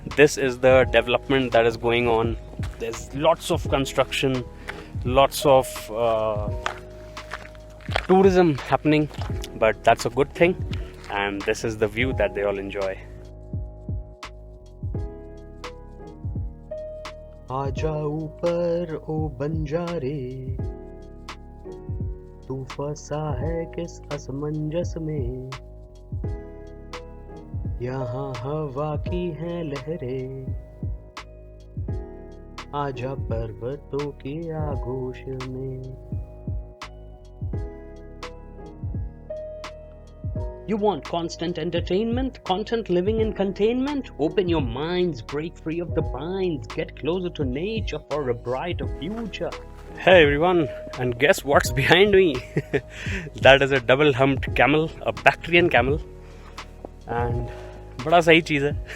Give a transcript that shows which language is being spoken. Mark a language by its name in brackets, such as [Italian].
[English] This is the development that is going on. There's lots of construction, lots of tourism happening, but that's a good thing, and this is the view that they all enjoy. [Hindi] आजा ऊपर ओ बंजारे, तू फंसा है किस असमंजस में, यहाँ हवा की है लहरें, आजा पर्वतों की आगोश में. [English] You want constant entertainment, content living in containment? Open your minds, break free of the binds, get closer to nature for a brighter future. Hey everyone, and guess what's behind me? That is a double humped camel, a Bactrian camel, and [Hindi] बड़ा सही चीज़ है.